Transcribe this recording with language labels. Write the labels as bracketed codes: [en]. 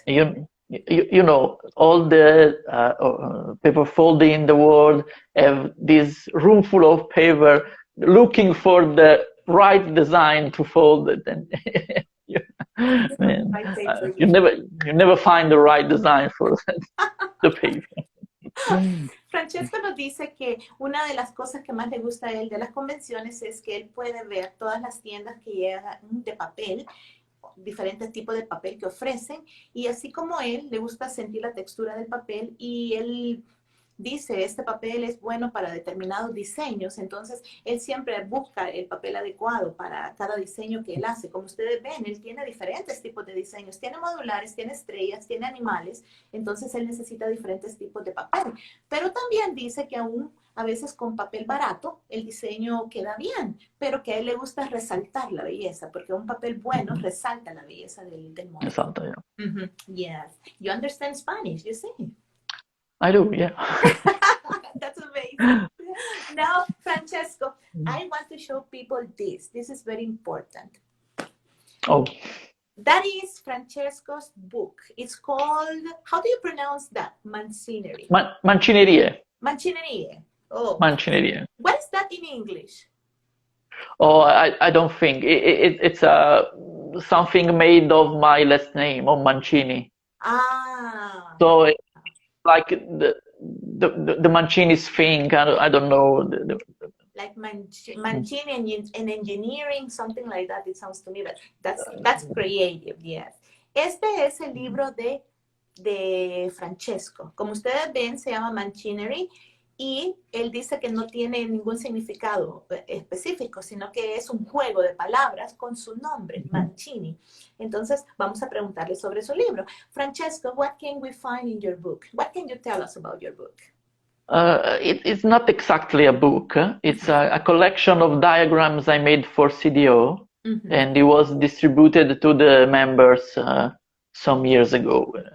[en] You know, all the paper folding in the world have this room full of paper looking for the right design to fold it, and you never find the right design for the paper. [es] Francesco nos dice que una de las cosas que más le gusta a él de las convenciones es que él puede ver todas las tiendas que llegan de papel, diferentes tipos de papel que ofrecen, y así como él le gusta sentir la textura del papel, y él dice este papel es bueno para determinados diseños, entonces él siempre busca el papel adecuado para cada diseño que él hace. Como ustedes ven, él tiene diferentes tipos de diseños, tiene modulares, tiene estrellas, tiene animales, entonces él necesita diferentes tipos de papel, pero también dice que aún a veces con papel barato el diseño queda bien, pero que a él le gusta resaltar la belleza, porque un papel bueno resalta la belleza del modelo. Exacto, yeah. [en] Yes. You understand Spanish, you see? I do, yeah. That's amazing. Now, Francesco, I want to show people this. This is very important. Oh. That is Francesco's book. It's called, how do you pronounce that? Mancini. Mancinerie. Mancinerie. Oh. Mancinerie. What is that in English? Oh, I don't think. It's something made of my last name, of Mancini. Ah. So it's like the Mancini's thing. I don't know. Like Mancini and engineering, something like that. It sounds to me, but that's creative, yes. [es] Este es el libro de Francesco. Como ustedes ven, se llama Mancini. Y él dice que no tiene ningún significado específico, sino que es un juego de palabras con su nombre, Mancini. Entonces, vamos a preguntarle sobre su libro. [en] Francesco, what can we find in your book? What can you tell us about your book? It's not exactly a book. It's a collection of diagrams I made for CDO, and it was distributed to the members some years ago.